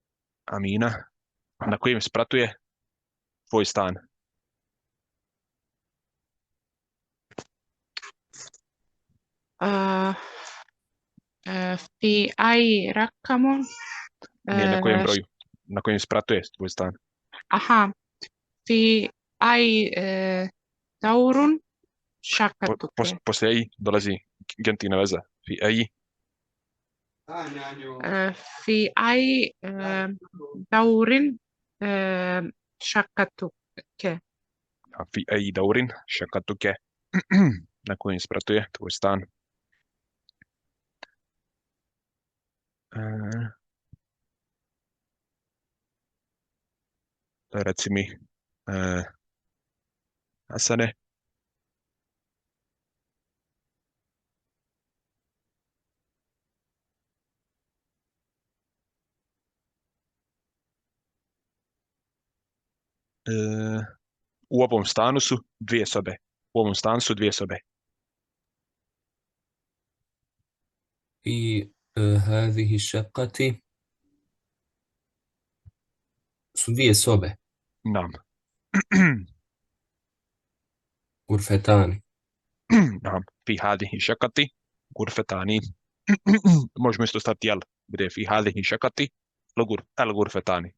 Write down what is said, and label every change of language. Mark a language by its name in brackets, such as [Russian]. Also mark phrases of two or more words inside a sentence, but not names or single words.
[Bosnian] Amina. Na kojem spratuje tvoj stan? [Arabic] آه، في أي رقم [Bosnian] Nije na kojem [Arabic] آه، [Bosnian] broju, na kojem spratu je tvoj stan. [Arabic] أها في أي دور [Bosnian] Po, [Arabic] شقتك [Bosnian] poslije i dolazi gentina veza. [Arabic] في أي, في أي دور شقتك a في أي دور شقتك. [Bosnian] Na kojem spratu je tvoj stan. E, reci mi, Hasane, e, u ovom stanu su dvije sobe. U ovom stanu su dvije sobe. [Arabic] في هذه الشقة [Bosnian] su dvije sobe, [Arabic] نعم. غرفتان. Nam. في هذه الشقة غرفتان. [Bosnian] Možemo isto staviti jel, bude [Arabic] في هذه الشقة الغرفتان.